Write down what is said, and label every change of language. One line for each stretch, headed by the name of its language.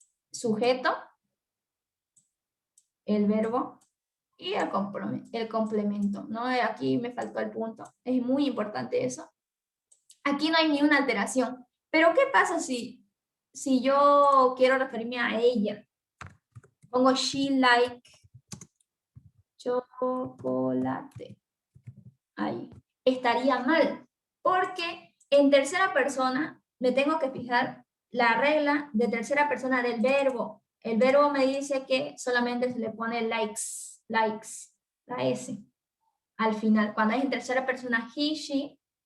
Spanish: Sujeto, el verbo y el complemento, ¿no? Aquí me faltó el punto. Es muy importante eso. Aquí no hay ni una alteración. Pero ¿qué pasa si yo quiero referirme a ella?
English: Pongo she like chocolate.
Spanish: Ahí. Estaría mal. Porque en tercera persona me tengo que fijar la regla de tercera persona del verbo. El verbo me dice que solamente se le pone likes, la S, al final. Cuando es en tercera persona, he, she.